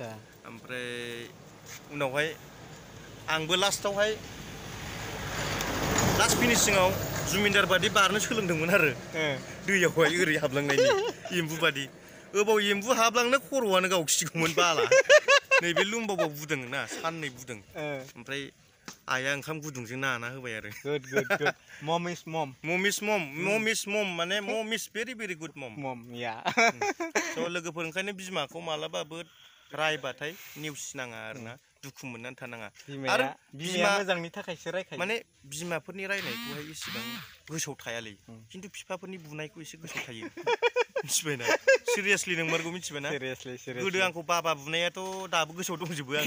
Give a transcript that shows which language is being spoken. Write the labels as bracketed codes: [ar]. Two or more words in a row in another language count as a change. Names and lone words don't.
[brx] ओमफ्राय उनावहाय आंबो लास्टावहाय लास्ट फिनिशिंआव जुमिनदार बादि बारनो सोलोंदोंमोन आरो दैयावहाय ओरै हाबलांनायनि एम्बु बादि. ओबाव एम्बु हाबलांनो खर'आनो गावखिगौमोन बाला. नैबे लुमबाव बुदों ना, साननै बुदों. ओमफ्राय आया ओंखाम गुदुंजों नाना होबाय आरो. [en] Good. Mom is mom. माने mom is very good mom. Mom, yeah. [brx] So लोगोफोर ओंखायनो बिमाखौ मालाबाबो रायबाथाय नेवसिनाङा आरोना, दुखु मोननानै थानाङा. आरो बिमाया मोजांनि थाखायसो रायखायो. माने बिमाफोरनि रायनायखौहाय इसेबां गोसोआव थायालै, खिन्थु बिफाफोरनि बुनायखौ एसे गोसोआव थायो. मिथिबायना? सिरियासलि नोंमारगौ, मिथिबायना? गोदो आंखौ बाबा बुनायाथ' दाबो गोसोआव दंजोबो आङो.